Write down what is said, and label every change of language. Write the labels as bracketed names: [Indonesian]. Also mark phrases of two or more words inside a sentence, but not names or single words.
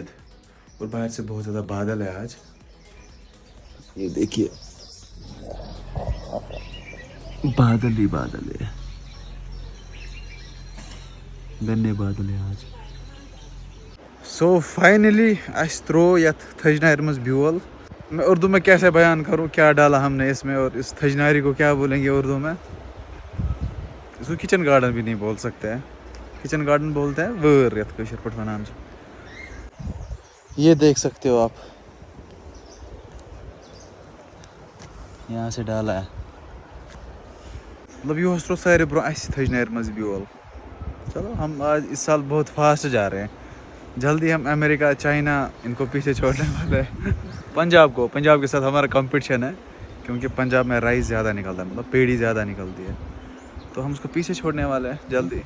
[Hindi] और बाहर से बहुत ज़्यादा बादल है आज, ये देखिए बादल ही बादल है, गन्ने बादल है आज। [Kashmiri] सो फाइनली अस त्रो यथ थजनार मज ब्योल। [Hindi] मैं उर्दू में कैसे बयान करूँ क्या डाला हमने इसमें, और इस थजनारी को क्या बोलेंगे उर्दू में। इसको किचन गार्डन भी नहीं बोल सकते हैं, किचन गार्डन बोलते हैं [Kashmiri] वर यथ कशर पट वनान। [Hindi] ये देख सकते हो आप, यहाँ से डाला है। [Kashmiri] मतलब ये सारे ब्रो अस थजनार मज ब्योल। [Hindi] चलो हम आज इस साल बहुत फास्ट जा रहे हैं, जल्दी हम अमेरिका चाइना इनको पीछे छोड़ने वाले हैं। पंजाब के साथ हमारा कंपटीशन है क्योंकि पंजाब में राइस ज़्यादा निकलता है, मतलब पेड़ी ज़्यादा निकलती है। तो हम उसको पीछे छोड़ने वाले हैं जल्दी।